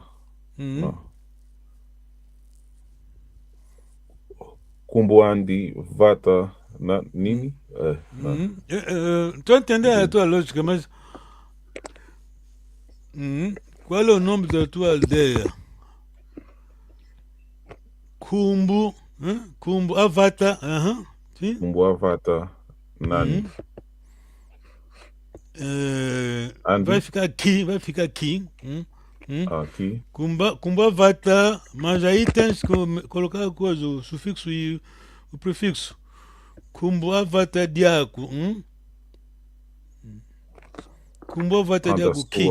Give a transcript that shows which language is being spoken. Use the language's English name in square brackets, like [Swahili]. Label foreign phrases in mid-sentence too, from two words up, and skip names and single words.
[Kongo] Uhum. não. Kumbuandi, Vata, Nini? Não. Uhum. [Portuguese] Estou a entender a tua lógica, mas qual é o nome da tua aldeia? [Kongo] Kumbu, Kumbu, Avata, sim. Kumbu, Vata, Nani? Uhum. Andi, [Portuguese] Vai ficar aqui. aqui. [Kongo] Kumba Vata, [Portuguese] mas aí tens que colocar a coisa, o sufixo e o prefixo. [Kongo] Kumbu Avata Diaco. Kumbu Avata Diaco, Ki.